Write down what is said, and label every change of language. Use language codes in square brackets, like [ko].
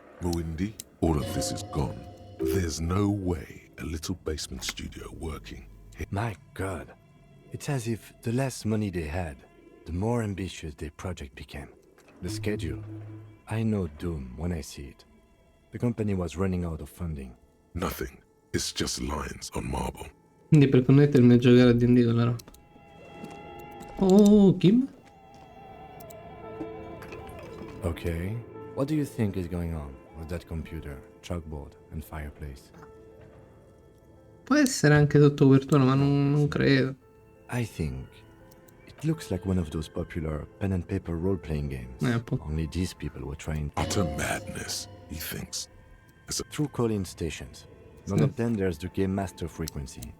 [en] Muindi, all of this is gone. There's no way a little basement studio working here. My God. It's as if the less money they had, the more ambitious their project became. The schedule. I know doom when I see it. The company was running out of funding. Nothing. It's just lines on marble. [it] Quindi per connettermi a giocare a D&D con la roba. [en] Oh, Kim? Okay. What do you think is going on with that computer, chalkboard, and fireplace? [it] Può essere anche sotto copertura, ma non credo. [en] I think it looks like one of those popular pen and paper role-playing games. [it] Po'. [en] Only these people were trying Utter madness, he thinks. through call-in stations. None of them there's the game master frequency.